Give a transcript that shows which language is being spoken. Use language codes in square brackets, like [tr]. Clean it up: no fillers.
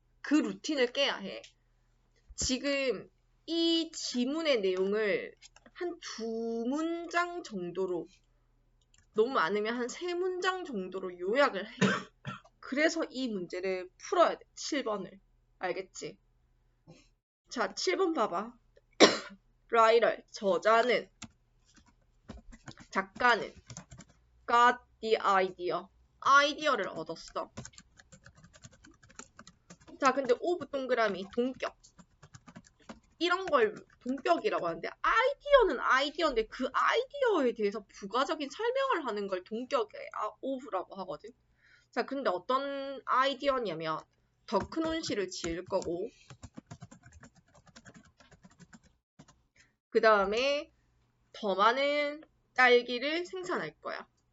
[ko] 그 루틴을 깨야 해. 지금 이 지문의 내용을 한 2문장 정도로, 너무 많으면 한 3문장 정도로 요약을 해. 그래서 이 문제를 풀어야 돼. 7번을. 알겠지? 자, 7번 봐봐. [en] writer, [ko] 작가는 [en] got the idea. [ko] 아이디어를 얻었어. 자, 근데 오브 동그라미, 동격. 이런 걸 동격이라고 하는데, 아이디어는 아이디어인데 그 아이디어에 대해서 부가적인 설명을 하는 걸 동격의 오브라고 하거든. 자, 근데 어떤 아이디어냐면, 더 큰 온실을 지을 거고, 그 다음에 더 많은 딸기를 생산할 거야.